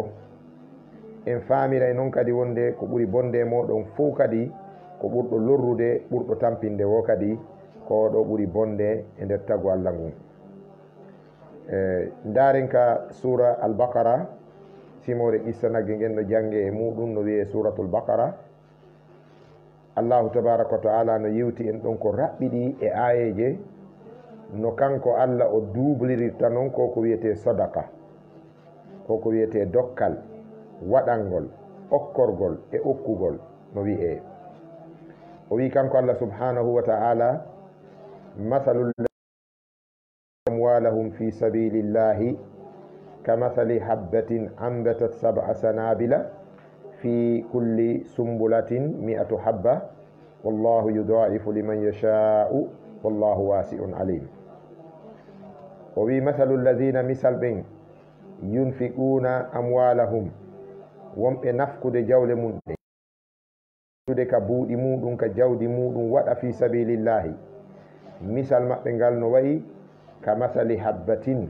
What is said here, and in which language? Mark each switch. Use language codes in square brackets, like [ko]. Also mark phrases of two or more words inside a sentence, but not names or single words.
[ff] En faamiray noon kadi wonde ko ɓuri bonde moɗon fuu kadi ko ɓurɗo lorrude ɓurɗo tampinde wo kadi ko ɗo ɓuri bonde e nder tagu Allah ngun. Ndaren ka sura al-Baqara simore qissa nagge ngen no jange e muɗum no wiye suratul Baqara. [ar] الله تبارك وتعالى [ff] no yewti en ɗon ko raɓɓiɗi e ayeje no kanko Allah o dublirta noon ko wiyete sadaqa, ko wiyete dokkal, waɗangol, okkorgol e okkugol no wi'e. O wi kanko [ar] الله سبحانه وتعالى مثل أموالهم في سبيل الله كمثل حبة أنبتت سبع سنابل في كل سنبلة مائة حبة والله يضاعف لمن يشاء والله واسع عليم. [ff] O wi [ar] مثل الذين [ff] misal ɓen [ar] ينفقون أموالهم [ff] wonɓe nafkude jawle mum ɗe ka buuɗi muɗum ka jawdi muɗum waɗa [ar] في سبيل الله. [ff] Misal maɓɓe ngal no wayi ka [ar] مثل حبة.